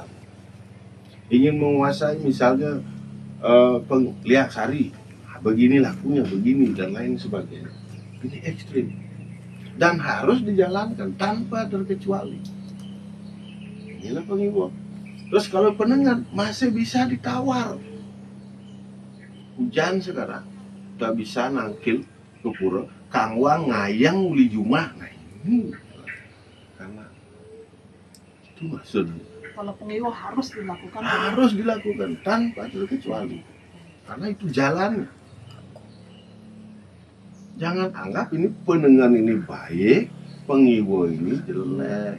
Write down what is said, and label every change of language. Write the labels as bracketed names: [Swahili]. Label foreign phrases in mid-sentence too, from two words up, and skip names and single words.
[Indonesian] Ingin menguasai misalnya lihat sari, begini lakunya, begini dan lain sebagainya. Ini ekstrim dan harus dijalankan tanpa terkecuali. Inilah pengiwo. Terus kalau penengan masih bisa ditawar. Hujan sekarang, tak bisa nangkil ke pura, [Balinese] kangwang ngayang uli jumah. [Indonesian] Nah ini karena itu maksudnya. Kalau pengiwo harus dilakukan. Harus dilakukan tanpa terkecuali. Karena itu jalan. Jangan anggap ini penengan ini baik, pengiwo ini jelek.